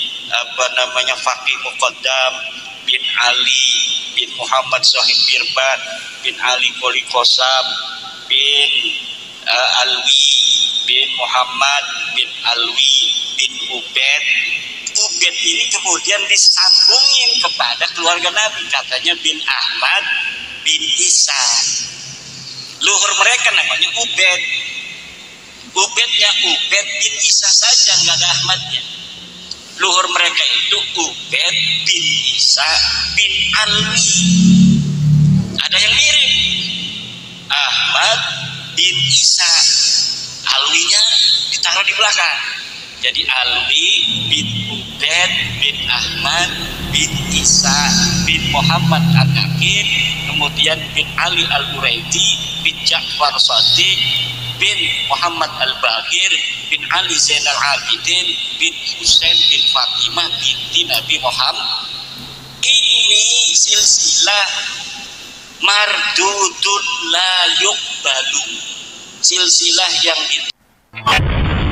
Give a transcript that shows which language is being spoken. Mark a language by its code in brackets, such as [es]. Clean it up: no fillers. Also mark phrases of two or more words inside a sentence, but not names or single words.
[id] Faqih Muqaddam bin Ali bin Muhammad Sahib Birbat bin Ali Qoli Qosam bin Alwi bin Muhammad bin Alwi bin Ubed. Ubed ini kemudian disambungin kepada keluarga Nabi, katanya bin Ahmad bin Isa. Luhur mereka namanya Ubed. Ubednya Ubed bin Isa saja, nggak ada Ahmadnya. Luhur mereka itu Ubed bin Isa bin Alwi. Ada yang mirip, Ahmad bin Isa, Alwinya ditaruh di belakang. Jadi Alwi bin Ubed bin Ahmad bin Isa bin Muhammad Al-Aqib, kemudian bin Ali Al-Quraidi bin Ja'far Shadiq bin Muhammad Al-Baqir bin Ali Zainal Abidin bin Husain bin Fatimah binti Nabi Muhammad. [ar] هذه سلسلة مردود لا يقبل, [id] silsilah yang